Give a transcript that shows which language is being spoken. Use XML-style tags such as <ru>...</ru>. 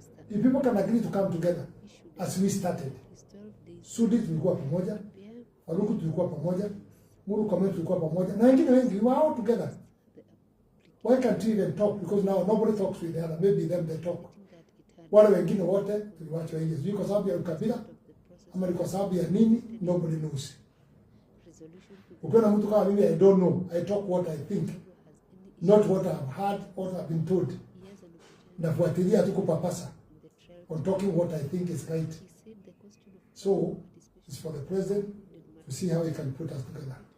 <en>If people can agree to come together as we started.</en> <sw>Sudi tulikuwa pamoja, Waluku tulikuwa pamoja, Muru Komeni tulikuwa pamoja, na wengine wengi,</sw> <en>we were all together. Why can't we even talk? Because now nobody talks with the other. Maybe them they talk.</en> <sw>Wale wengine wote tuliwachwa nje. Sio kwa sababu ya ukabila ama ni kwa sababu ya nini?</sw> <en>Nobody knows.</en> <sw>Ukiona mtu kama mimi,</sw> <en>I don't know. I talk what I think, not what I've heard, what I've been told.</en> <sw>Nafuatilia tu kupapasa</sw> <en>on talking what I think is right. So it's for the president to see how he can put us together.</en>